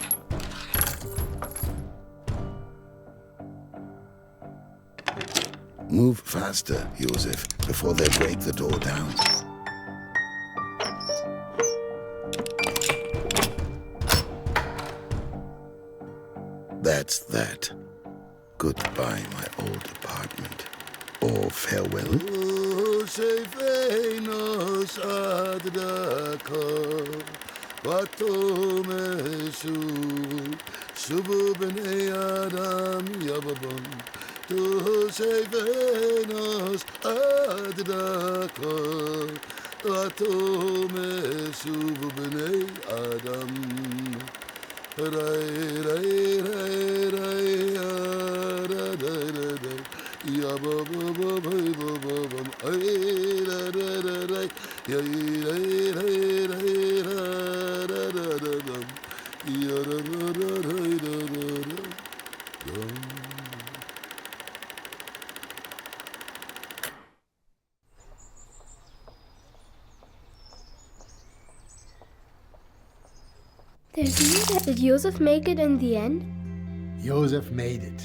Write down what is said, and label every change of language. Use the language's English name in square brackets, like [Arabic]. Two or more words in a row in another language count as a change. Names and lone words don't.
[English] Move faster, Josef, before they break the door down. That's that. Goodbye, my old apartment. Or farewell. Tu sei Venus adraka, tu me subu bnei Adam. Rai rai rai rai ra ra ra ra. Ya ba ba ba ba ba ba ba. Ai ra ra ra ra. Ya rai rai rai ra ra ra ra ra. Ya ra ra ra ra ra ra. There's news. Did Josef make it in the end? Josef made it.